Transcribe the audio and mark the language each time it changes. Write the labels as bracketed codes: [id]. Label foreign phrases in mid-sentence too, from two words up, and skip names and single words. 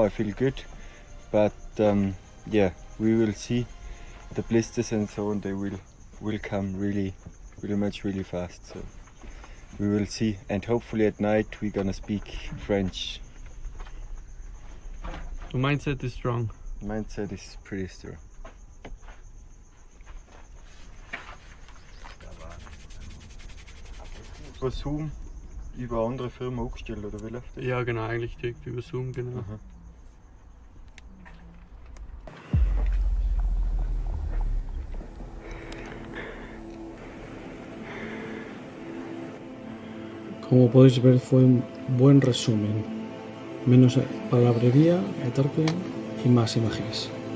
[en] I feel good, but yeah, we will see. The blisters and so on, they will come really fast, so we will see, and hopefully at night we're gonna speak French. The mindset is strong. Mindset is pretty strong. [de] Über Zoom über andere Firmen aufgestellt, oder wie läuft das? Ja, genau, eigentlich direkt über Zoom, genau. Aha. [es] Como podéis ver, fue un buen resumen. Menos palabrería, retarque y más imágenes.